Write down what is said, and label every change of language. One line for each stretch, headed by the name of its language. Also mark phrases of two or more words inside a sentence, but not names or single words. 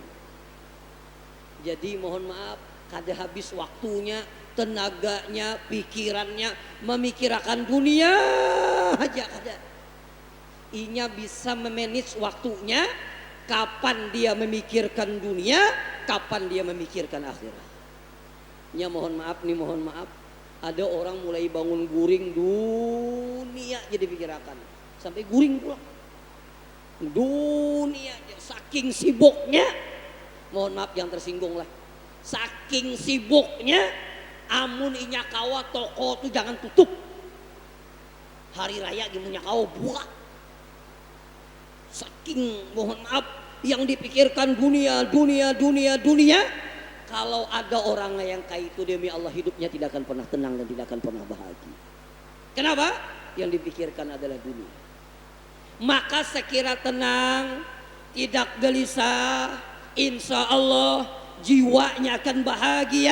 Banjar: Jadi mohon maaf, kada habis waktunya, tenaganya, pikirannya memikirkan dunia aja kada. Inya bisa memanage waktunya.
Indonesian: Kapan dia memikirkan dunia, kapan dia memikirkan akhirat. Ya mohon maaf nih, mohon maaf.
Banjar: Ada orang mulai bangun guring dunia jadi pikirkan. Sampai guring pula. Dunia saking sibuknya. Mohon maaf yang tersinggung lah. Saking sibuknya, amun inya kawa toko tuh jangan tutup. Hari raya gimana kawa buka.
Indonesian: Saking mohon maaf yang dipikirkan dunia. Kalau ada orang yang kayak itu, demi Allah hidupnya tidak akan pernah tenang dan tidak akan pernah bahagia. Kenapa? Yang dipikirkan adalah dunia. Maka sekira tenang, tidak gelisah,
Arabic: إن شاء الله
Indonesian: jiwanya akan bahagia.